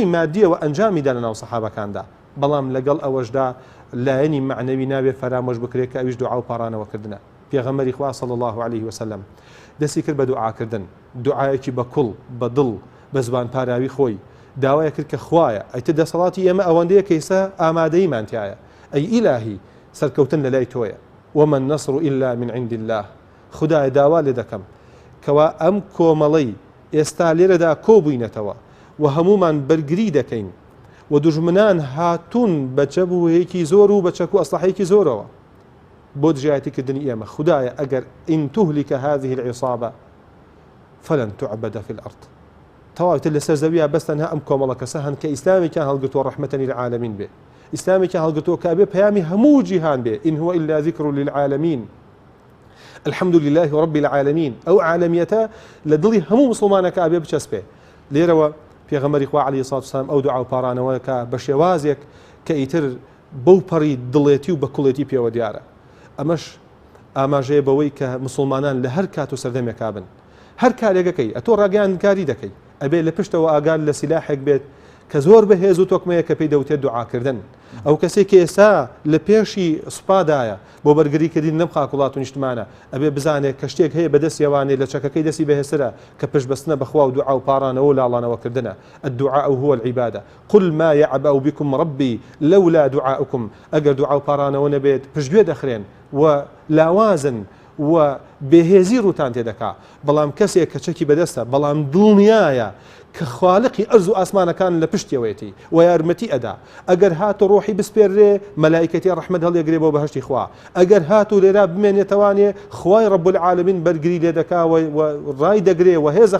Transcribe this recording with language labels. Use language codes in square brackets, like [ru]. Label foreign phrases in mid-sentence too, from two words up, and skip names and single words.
[ckb] مادیەوە ئەنجامی دا لەناو سەحابەکاندا بەڵام لەگەڵ ئەوەشدا لایەنی معنەوی نابێت فەرامۆش بکرێت کە ئەویش دوعا و پاڕانەوەکردنە پێغەمبەری خوا [ar] صلی الله عليه وسلم [ckb] دەستی کرد بە دوعاکردن دوعایەکی بە کوڵ بە دڵ بە زبان پاراوی خۆی داوای کرد کە خوایە ئەیتە دەسەڵاتی ئێمە ئەوەندەیە کە ئێستا ئامادەیمان تایە ئەی ئیلاهی سەرکەوتن لە لای تۆیە [ar] وما النصر إلا من عند الله [ckb] خدای داوا لێ دەکەم کەوا ئەم کۆمەڵەی ئێستا لێرەدا کۆبووینەتەوە و هەمومان بەرگری دەکەین و دوژمنان هاتوون بە چەبووەیەکی زۆر و بە چەک و ئەسلحەیەکی زۆرەوە بۆ دژایەتیکردنی ئێمە خدایە ئەگەر ئین [ar] تهلك هذه العصابة فلن تعبد في الأرض [ckb] تەواوتر لەسەر زەویە بەس تەنها ئەم کۆمەڵە کەسە هەن کە ئیسلامێکیان هەڵگرتووە [ar] ڕەحمەتەن للعالمین [ckb] بێ ئیسلامێکیان هەڵگرتووە کە بێ پەیامی هەموو جیهان بێ [ar] إن هو إلا ذكر للعالمين الحمد لله رب العالمين [ckb] ئەو عالمیەتە لە دڵی هەموو مسلمانەکە ئابێ بچەسپێ لێرەوە پێغەمبەری خوا [ar] عەلەیهی سڵاتو وسەلام [ckb] ئەو دوعا و پاڕانەوەیەکە بە شێوازێک کە ئیتر بەو پەڕی دڵێتی و بەکوڵێتی پێوە دیارە ئەمەش ئاماژەیە بەوەی کە مسلمانان لە هەر کات و سەردەمێکا بن هەر کارێکەکەی ئەتۆ ڕاگەیاندکاری دەکەی ئەبێ لە پشتەوە ئاگار لە سیلاحێک بێت کە زۆر بەهێز و تۆکمەیە کە پێی دەوتێت دوعاکردن ئەو کەسێک کە ئێستا لە پێشی سوپادایە بۆ بەرگریکردین لەم خاکوڵات و نیشتمانە ئەبێ بزانێت کە شتێک هەیە بەدەستیەوانێ لە چەکەکەی دەستی بەهێزترە کە پشتبەستنە بەخوا و دوعا و پاڕانەوە و لاڵانەوەکردنە [ar] الدعاء هو العبادة قل ما يعبأ بكم ربي لولا دعاؤكم [ckb] ئەگەر دوعا و پاڕانەوە نەبێت پشتگوێ دەخرێن و لاوازن و بێهێزی ڕوتان تێدەکا بەڵام کەسێک کە چەکی بەدەستە بەڵام دڵنیایە کە خالقی ئەرز و ئاسمانەکان لە پشتیەوەیەتی و یارمەتی ئەدا ئەگەر هاتو ڕۆحی بسپێرێ مەلایکەتی ڕەحمەت هەڵێگرێ بۆ بەهەشتی خوا ئەگەر هاتو لێرا بمێنێتەوانێ خوای [ar] ڕەب العالمین [ckb] بەرگری لێ دەکا و ڕای دەگرێ و هێزە